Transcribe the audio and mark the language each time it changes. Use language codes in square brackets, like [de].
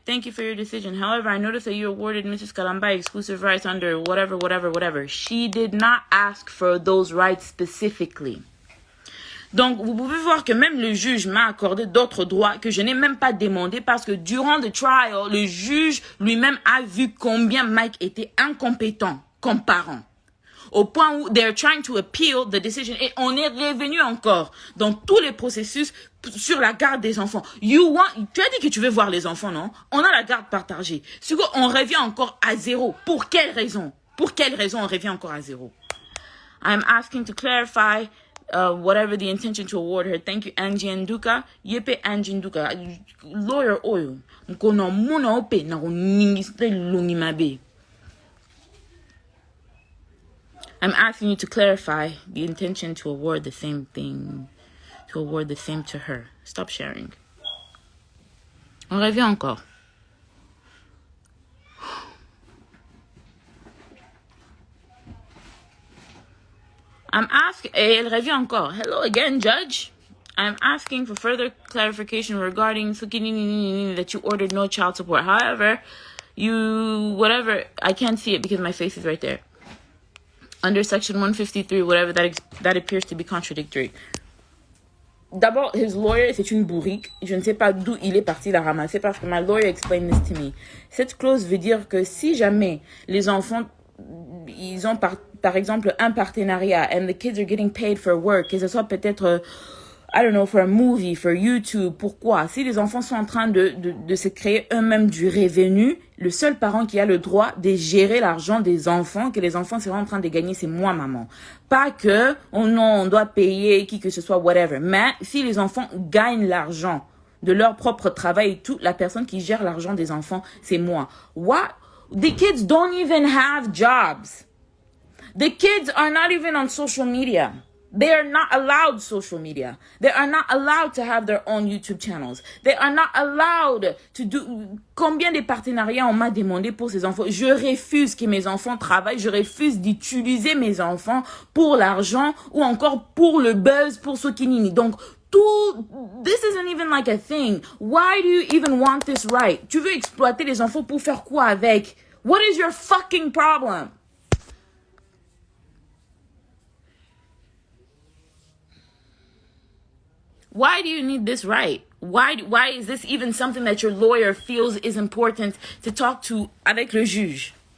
[en] Thank you for your decision. However, I noticed that you awarded Mrs. Kalamba exclusive rights under whatever. She did not ask for those rights specifically. [fr] Donc, vous pouvez voir que même le juge m'a accordé d'autres droits que je n'ai même pas demandé parce que durant le trial, le juge lui-même a vu combien Mike était incompétent comme parent. au point où [en] they're trying to appeal the decision. [fr] Et on est revenu encore dans tous les processus sur la garde des enfants. Tu as dit que tu veux voir les enfants, non? On a la garde partagée. Ce qu'on revient encore à zéro. Pour quelle raison? Pour quelle raison on revient encore à zéro? [en] I'm asking to clarify whatever the intention to award her. Thank you, Angie Nduka. Yepe Angie Nduka. Lawyer oil. Mkono muna ope na kuningiste lungi mabe. I'm asking you to clarify the intention to award the same thing. To award the same to her. Stop sharing. [fr] On revient encore. [en] I'm asking, [fr] elle revient encore. [en] Hello again, Judge. I'm asking for further clarification regarding that you ordered no child support. However, whatever, I can't see it because my face is right there. Under section 153, whatever, that appears to be contradictory. [fr] D'abord, [en] his lawyer, [fr] c'est une bourrique. Je ne sais pas d'où il est parti la ramasser parce que [en] my lawyer explained this to me. [fr] Cette clause veut dire que si jamais les enfants, ils ont par exemple un partenariat [en] and the kids are getting paid for work, [fr] que ce soit peut-être, [en] I don't know, for a movie, for YouTube, [fr] pourquoi? Si les enfants sont en train de se créer eux-mêmes du revenu, le seul parent qui a le droit de gérer l'argent des enfants, que les enfants sont en train de gagner, c'est moi, maman. Pas que, oh non, on doit payer qui que ce soit, whatever. Mais si les enfants gagnent l'argent de leur propre travail et tout, la personne qui gère l'argent des enfants, c'est moi. [en] What? The kids don't even have jobs. The kids are not even on social media. They are not allowed social media. They are not allowed to have their own YouTube channels. They are not allowed to do... [fr] Combien de partenariats on m'a demandé pour ces enfants? Je refuse que mes enfants travaillent. Je refuse d'utiliser mes enfants pour l'argent ou encore pour le buzz, pour ce qui nini. Donc, [en] this isn't even like a thing. Why do you even want this right? [fr] Tu veux exploiter les enfants pour faire quoi avec? [en] What is your fucking problem? Why do you need this right? Why is this even something that your lawyer feels is important to talk to [fr] avec le juge?